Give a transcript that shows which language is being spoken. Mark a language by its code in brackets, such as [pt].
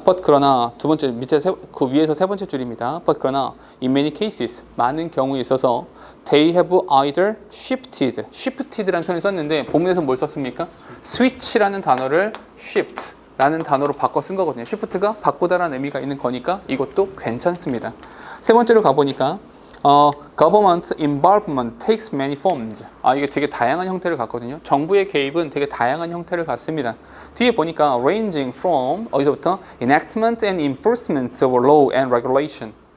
[ko] But 그러나 두 번째 밑에 그 위에서 세 번째 줄입니다. But 그러나 in many cases 많은 경우에 있어서 [en] they have either shifted [ko] 라는 표현을 썼는데 본문에서 뭘 썼습니까? switch라는 단어를 shift라는 단어로 바꿔 쓴 거거든요. shift가 바꾸다라는 의미가 있는 거니까 이것도 괜찮습니다. 세 번째로 가보니까 [en] government involvement takes many forms. [ko] 이게 되게 다양한 형태를 갖거든요. 정부의 개입은 되게 다양한 형태를 갖습니다. 뒤에 보니까 [en] ranging from [ko] 어디서부터 [en] enactment and enforcement of law and regulation.